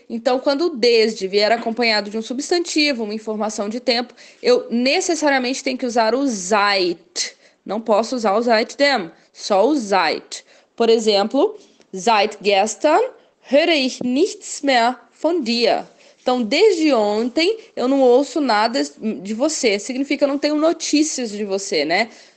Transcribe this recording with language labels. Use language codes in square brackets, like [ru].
[pt] Então, quando o desde vier acompanhado de um substantivo, uma informação de tempo, eu necessariamente tenho que usar o seit. Não posso usar o seitdem, só o seit. Por exemplo, [de] seit gestern höre ich nichts mehr von dir. [pt] Então, desde ontem, eu não ouço nada de você. Significa que eu não tenho notícias de você, né?